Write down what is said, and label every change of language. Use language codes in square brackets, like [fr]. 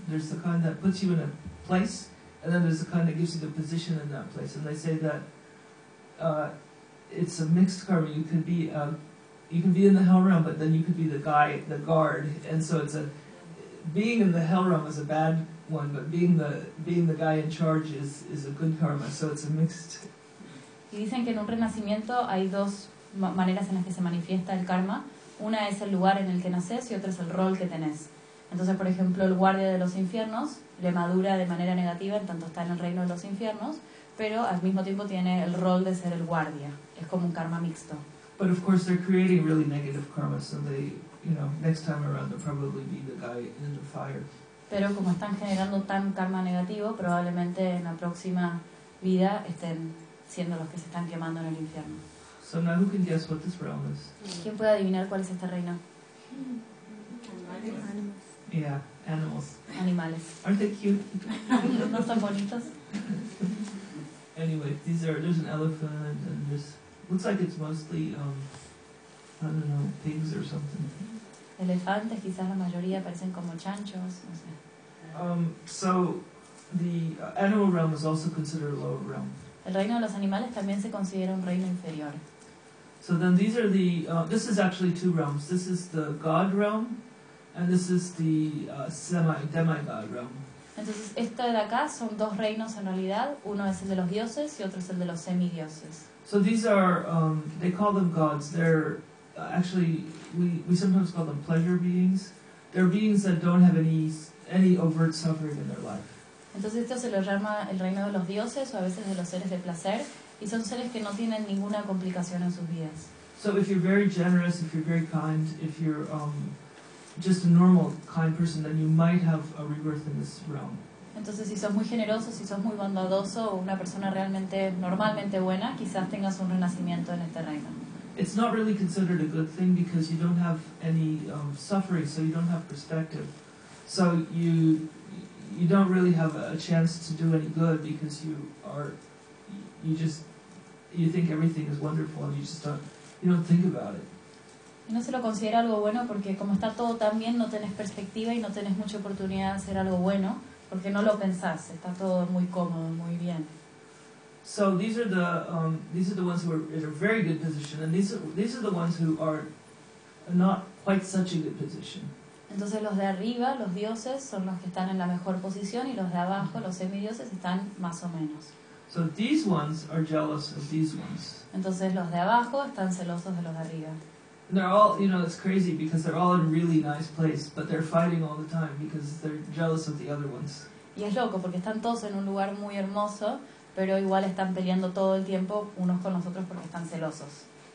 [en] There's the kind that puts you in a place, and then there's the kind that gives you the position in that place. And they say that it's a mixed karma. You could be a You can be in the hell realm, but then you could be the guy, the guard. And so it's a, being in the hell realm is a bad one, but being the guy in charge is a good karma. So it's a mixed. [es] Y dicen que en un renacimiento hay dos maneras en las que se manifiesta el karma. Una es el lugar en el que naces y otra es el rol que tenés. Entonces, por ejemplo, el guardia de los infiernos le madura de manera negativa en tanto está en el reino de los infiernos, pero al mismo tiempo tiene el rol de ser el guardia. Es como un karma mixto. [en] But of course they're creating really negative karma, so they, you know, next time around they'll probably be the guy in the fire. [es] Pero como están generando tan karma negativo, probablemente en la próxima vida estén siendo los que se están quemando en el infierno. [en] So now who can guess what this realm is? [es] ¿Quién puede adivinar cuál es este reino? [en] Animals. Yeah, animals. [es] Animales. [en] Aren't they cute? [es] ¿No son bonitos? [en] Anyway, there's an elephant and there's, looks like it's mostly, I don't know, pigs or something. [es] Elefantes, quizás la mayoría parecen como chanchos, no sé. [en] So, the animal realm is also considered a lower realm. [es] El reino de los animales también se considera un reino inferior. [en] So then these are the, this is actually two realms. This is the god realm, and this is the demigod realm. [es] Entonces, esto de acá son dos reinos en realidad. Uno es el de los dioses y otro es el de los semidioses. [en] So these are, they call them gods. They're actually, we sometimes call them pleasure beings. They're beings that don't have any overt suffering in their life. [es] Entonces esto se lo llama el reino de los dioses o a veces de los seres de placer y son seres que no tienen ninguna complicación en sus vidas. [en] So if you're very generous, if you're very kind, if you're just a normal kind person, then you might have a rebirth in this realm. [es] Entonces si sos muy generoso, si sos muy bondadoso o una persona realmente normalmente buena, quizás tengas un renacimiento en este reino. [en] It's not really considered a good thing because you don't have any suffering, so you don't have perspective. So you don't really have a chance to do any good because you think everything is wonderful and you don't think about it. [es] No se lo considera algo bueno porque como está todo tan bien no tenés perspectiva y no tenés mucha oportunidad de hacer algo bueno porque no lo pensás, está todo muy cómodo, muy bien. [en] So these are the ones who are in a very good position and these are the ones who are not quite such a good position. [es] Entonces los de arriba, los dioses, son los que están en la mejor posición y los de abajo, los semidioses, están más o menos. [en] So these ones are jealous of these ones. [es] Entonces los de abajo están celosos de los de arriba. [en] And they're all, you know, it's crazy because they're all in a really nice place, but they're fighting all the time because they're jealous of the other ones. [es] Y es loco porque están todos en un lugar muy hermoso, pero igual están peleando todo el tiempo unos con los otros porque están celosos.